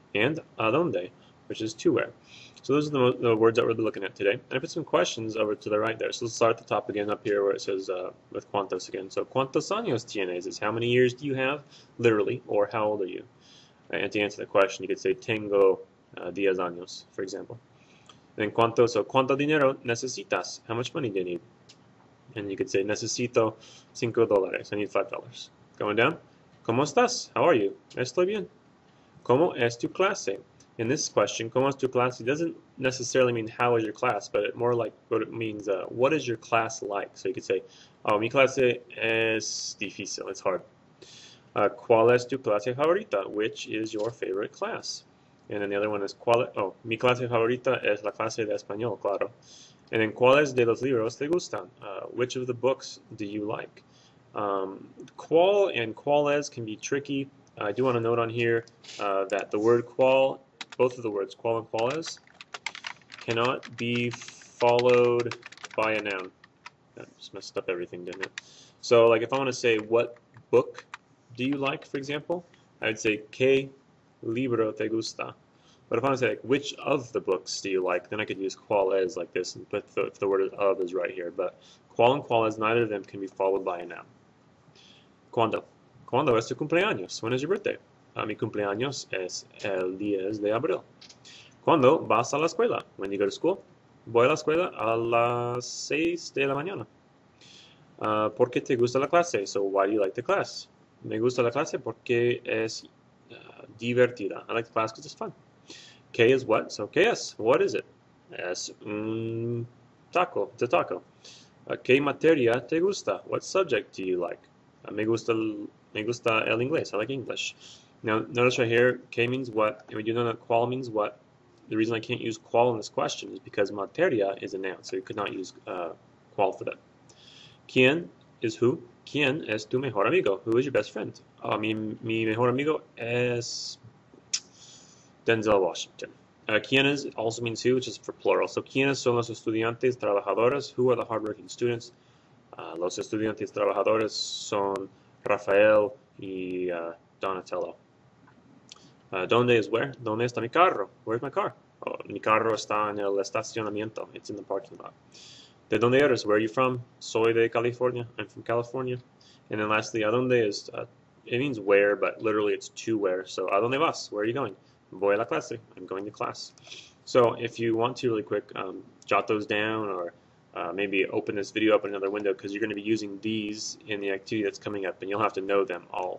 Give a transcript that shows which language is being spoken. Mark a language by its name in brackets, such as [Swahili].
[English] And [Spanish] a dónde, [English] which is to where. So those are the words that we're looking at today. And I put some questions over to the right there. So let's start at the top again up here where it says with cuantos again. So [Spanish] cuántos años tienes [English] is how many years do you have, literally, or how old are you? And to answer the question, you could say [Spanish] tengo 10 años, [English] for example. And then [Spanish] cuánto dinero necesitas? [English] How much money do you need? And you could say [Spanish] necesito $5. [English] I need $5. Going down. [Spanish] ¿Cómo estás? [English] How are you? [Spanish] Estoy bien. ¿Cómo es tu clase? [English] In this question, [Spanish] ¿cómo es tu clase? [English] Doesn't necessarily mean how is your class, but it more like what it means, what is your class like? So you could say, oh, [Spanish] mi clase es difícil, [English] it's hard. [Spanish] ¿Cuál es tu clase favorita? [English] Which is your favorite class? And then the other one is, [Spanish] mi clase favorita es la clase de español, claro. [English] And then, [Spanish] ¿cuáles de los libros te gustan? [English] Which of the books do you like? Cuál and cuáles can be tricky. I do want to note on here that the word cuál, both of the words, cuál and cuáles, cannot be followed by a noun. That just messed up everything, didn't it? So, like, if I want to say, what book do you like, for example, I would say, [Spanish] ¿qué libro te gusta? [English] But if I want to say, like, which of the books do you like, then I could use cuáles like this, and put if the word of is right here. But cuál and cuáles, neither of them can be followed by a noun. ¿Cuándo? [Spanish] ¿Cuándo es tu cumpleaños? [English] When is your birthday? [Spanish] Mi cumpleaños es el 10 de abril. ¿Cuándo vas a la escuela? [English] When you go to school? [Spanish] Voy a la escuela a las 6 de la mañana. ¿Por qué te gusta la clase? [English] So why do you like the class? [Spanish] Me gusta la clase porque es divertida. [English] I like the class because it's fun. [Spanish] ¿Qué es [English] what? So [Spanish] ¿qué es? [English] What is it? [Spanish] Es un taco. [English] It's a taco. [Spanish] ¿Qué materia te gusta? [English] What subject do you like? [Spanish] Me gusta el inglés. [English] I like English. Now, notice right here, ¿qué means what? And we do know that cuál means what. The reason I can't use cuál in this question is because materia is a noun, so you could not use cuál for that. ¿Quién is who? [Spanish] ¿Quién es tu mejor amigo? [English] Who is your best friend? [Spanish] Mi mejor amigo es Denzel Washington. [English] ¿Quiénes also means who, which is for plural. So, [Spanish] ¿quiénes son los estudiantes trabajadores? [English] Who are the hardworking students? [Spanish] Los estudiantes trabajadores son Rafael y Donatello. ¿Dónde is where? ¿Dónde está mi carro? [English] Where's my car? [Spanish] Oh, mi carro está en el estacionamiento. [English] It's in the parking lot. [Spanish] ¿De dónde eres? [English] Where are you from? [Spanish] Soy de California. [English] I'm from California. And then lastly, ¿a dónde is? It means where, but literally it's to where. So, [Spanish] ¿a dónde vas? [English] Where are you going? [Spanish] Voy a la clase. [English] I'm going to class. So if you want to really quick, jot those down or maybe open this video up in another window because you're going to be using these in the activity that's coming up and you'll have to know them all.